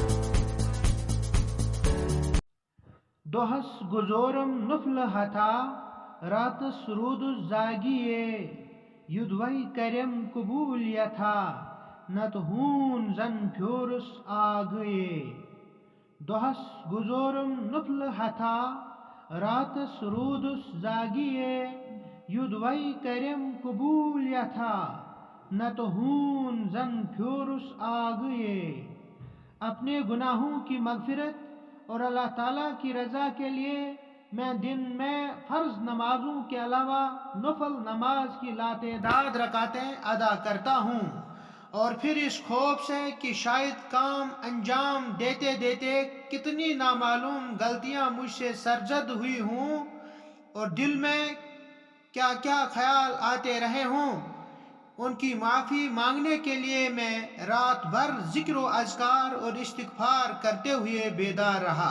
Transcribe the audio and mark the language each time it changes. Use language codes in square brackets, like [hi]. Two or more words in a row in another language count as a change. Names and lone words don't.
[ks] دۄہس گُزورم نُفلہٕ ہتھا راتس روٗدُس زاگِیے یُدوے کرٮ۪م قبوٗل یتھا نتہٕ ہوٗن زن پھیوٗرُس آگٕیے. دۄہس گُزورم نُفلہٕ ہتھا راتس روٗدُس زاگِیے یُدوے کرٮ۪م قبوٗل یتھا نتہٕ ہوٗن زن پھیوٗرُس آگٕیے. [ur] اپنے گناہوں کی مغفرت اور اللہ تعالیٰ کی رضا کے لیے میں دن میں فرض نمازوں کے علاوہ نفل نماز کی لاتعداد رکعتیں ادا کرتا ہوں، اور پھر اس خوف سے کہ شاید کام انجام دیتے دیتے کتنی نامعلوم غلطیاں مجھ سے سرزد ہوئی ہوں اور دل میں کیا کیا خیال آتے رہے ہوں، ان کی معافی مانگنے کے لیے میں رات بھر ذکر و اذکار اور استغفار کرتے ہوئے بیدار رہا.